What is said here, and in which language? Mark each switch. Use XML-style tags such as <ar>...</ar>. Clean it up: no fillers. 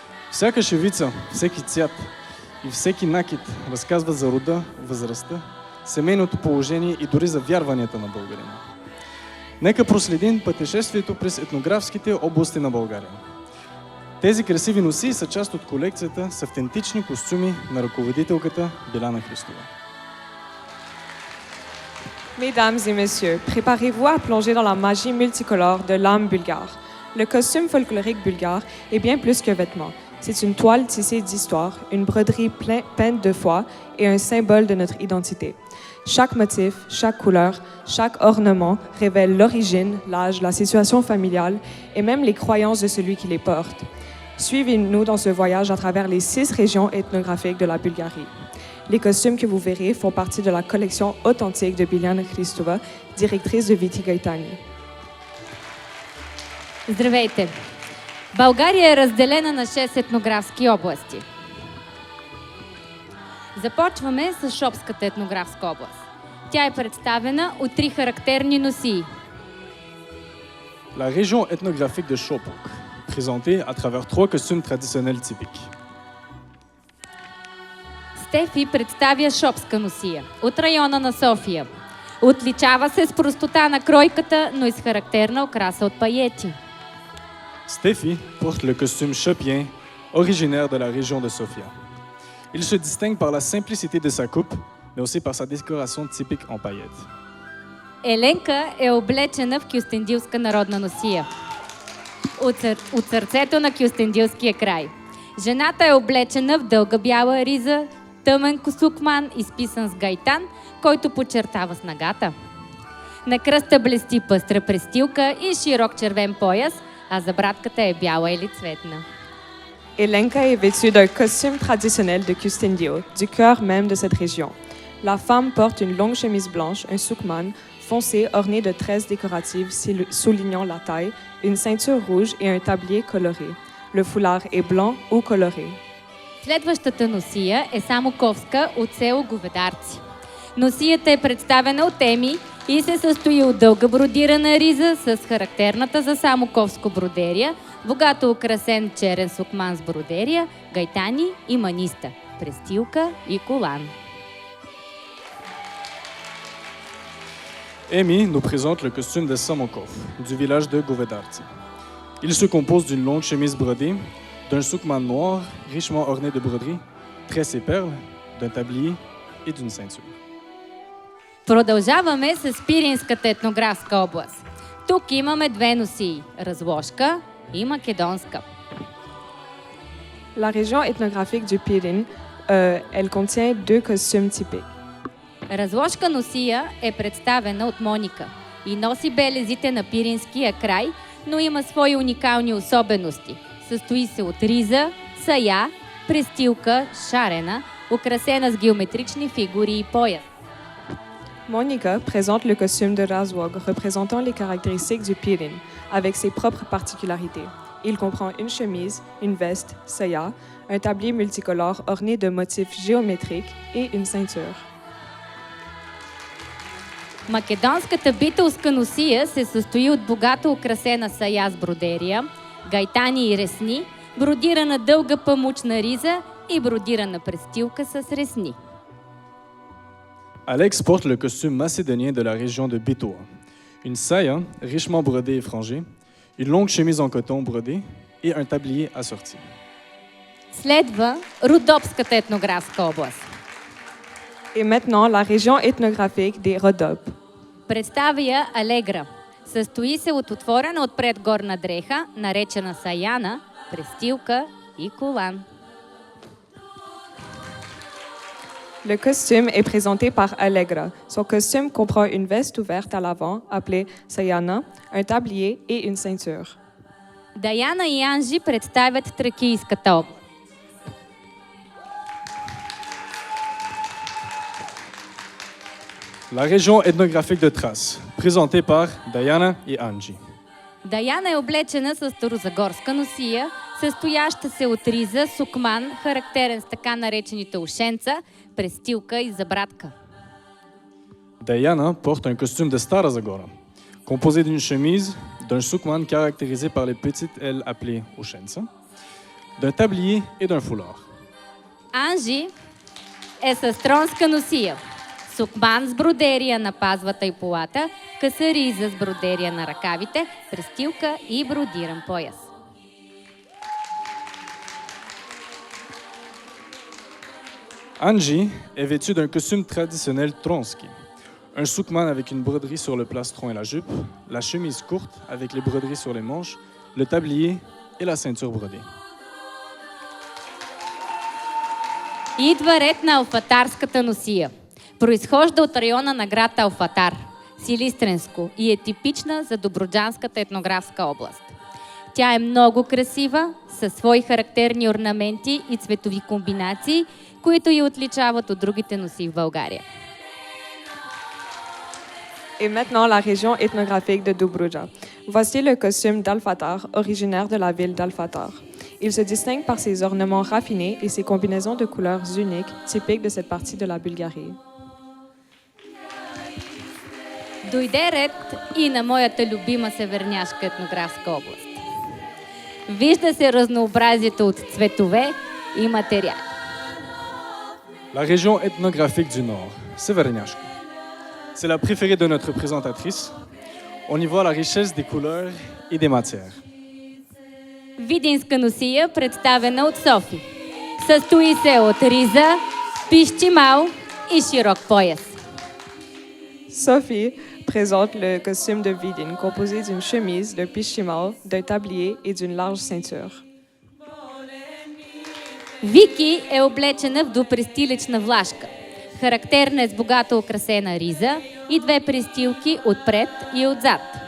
<bg>Всяка шевица, всеки цвят и всеки накид разказва за рода, възрастта, семейното положение и дори за вярванията на българина. Нека проследим пътешествието през етнографските области на България. Тези красиви носии са част от колекцията с автентични костюми на ръководителката Биляна Христова.</bg> <fr>Mesdames et messieurs, préparez-vous à plonger dans la magie multicolore de l'âme bulgare. Le costume folklorique bulgare est bien plus qu'un vêtement. C'est une toile tissée d'histoire, une broderie peinte de foi et un symbole de notre identité. Chaque motif, chaque couleur, chaque ornement révèle l'origine, l'âge, la situation familiale et même les croyances de celui qui les porte. Suivez-nous dans ce voyage à travers les 6 régions ethnographiques de la Bulgarie. Les costumes que vous verrez font partie de la collection authentique de Biljana Hristova, directrice de Viti Gaitani.</fr> <bg>Здравейте! България е разделена на 6 етнографски области. Започваме с Шопската етнографска област. Тя е представена от 3 характерни носии.</bg> <fr>La région ethnographique de Chopok, présentée à travers 3 costumes traditionnels typiques.</fr> <bg>Стефи представя шопска носия от района на София. Отличава се с простота на кройката, но и с характерна окраса от паети.</bg> <fr>Steffi porte le costume chopien, originaire de la région de Sofia. Il se distingue par la simplicité de sa coupe, mais aussi par sa décoration typique en paillettes.</fr> <bg>Еленка е облечена в кюстендилска народна носия. От сърцето на кюстендилския край. Жената е облечена в дълга бяла риза, тъмен косукман, изписан с гайтан, който подчертава снагата. На кръста блести пъстра престилка и широк червен пояс, а забратката е бяла или цветна.</bg> <fr>Elenka est vêtue d'un costume traditionnel de Küstendio, du cœur même de cette région. La femme porte une longue chemise blanche, un soukman, foncé orné de tresses décoratives soulignant la taille, une ceinture rouge et un tablier coloré. Le foulard est blanc ou coloré.</fr> <bg>Следващата носия е самоковска от село Говедарци. Носията е представена от Еми и се състои от дълга бродирана риза с характерната за самоковско бродерия, богато украсен черен сукман с бродерия, гайтани и маниста, престилка и колан.</bg> <fr>Amy nous présente le costume de Samokov, du village de Govedarci. Il se compose d'une longue chemise brodée, d'un soukman noir richement orné de broderies, tresses et perles, d'un tablier et d'une ceinture.</fr> <bg>Продължаваме с Пиринската етнографска област. Тук имаме 2 носии – разложка и македонска.</bg> <fr>La région ethnographique du Pirin, elle contient 2 costumes typiques.</fr> <bg>Разложка носия е представена от Моника и носи белезите на пиринския край, но има свои уникални особености. Състои се от риза, сая, престилка, шарена, украсена с геометрични фигури и пояс.</bg> <fr>Monica présente le costume de Razwog représentant les caractéristiques du Pirin, avec ses propres particularités. Il comprend une chemise, une veste, saya, un tablier multicolore orné de motifs géométriques et une ceinture.</fr> <bg>Македонската битълска носия се състои от богато украсена сая с бродерия, гайтани и ресни, бродирана дълга памучна риза и бродирана престилка с ресни.</bg> <fr>Alex porte le costume macédonien de la région de Bitoa. Une saya richement brodée et frangée, une longue chemise en coton brodée et un tablier assorti.</fr> <bg>Следва Родопската етнографска област.</bg> <fr>Et maintenant, la région ethnographique des Rhodopes.</fr> <bg>Представя Алегра. Състои се от отворена отпред горна дреха, наречена саяна, престилка и колан.</bg> <fr>Le costume est présenté par Allegra. Son costume comprend une veste ouverte à l'avant, appelée sayana, un tablier et une ceinture.</fr> <bg>Даяна и Анжи представят Тракийската област.</bg> <fr>La région ethnographique de Thrace, présentée par Diana et Angie.</fr> <bg>Даяна е облечена с старозагорска носия състояща се от риза, сукман, характерен с така наречените ушенца, престилка и забрадка.</bg> <fr>Diana porte un costume de Stara Zagora, composé d'une chemise, d'un soukman caractérisé par les petites ailes appelées ushensa, d'un tablier et d'un foulard.</fr> <bg>Анжи е с тронска носия, сукман с бродерия на пазвата и полата, къса риза с бродерия на ръкавите, престилка и бродиран пояс.</bg> <fr>Anji est vêtue d'un costume traditionnel tronski. Un soukman avec une broderie sur le plastron et la jupe, la chemise courte avec les broderies sur les manches, le tablier et la ceinture brodée.</fr> <bg>Идва ред на алфатарската носия. Произхожда от района на град Алфатар, Силистренско, и е типична за Добруджанската етнографска област. Тя е много красива, със свои характерни орнаменти и цветови комбинации, които я отличават от другите носии в България.</bg> <fr>Et maintenant, la région ethnographique de Dobruja. Voici le costume d'Alfatar, originaire de la ville d'Alfatar. Il se distingue par ses ornements raffinés et ses combinaisons de couleurs uniques, typiques de cette partie de la Bulgarie.</fr> <bg>Дойде ред и на моята любима северняшка етнографска област. Вижда се разнообразието от цветове и материали.</bg> <fr>La région ethnographique du Nord, Severnyashka. C'est la préférée de notre présentatrice. On y voit la richesse des couleurs et des matières.</fr> <bg>Видинска носия, представена от Софи. Състои се от риза, пищимал и широк пояс.</bg> <fr>Sophie présente le costume de Vidin, composé d'une chemise, de pishimal, d'un tablier et d'une large ceinture.</fr> <bg>Вики е облечена в допрестилечна влашка. Характерна е с богато украсена риза и две престилки отпред и отзад.</bg>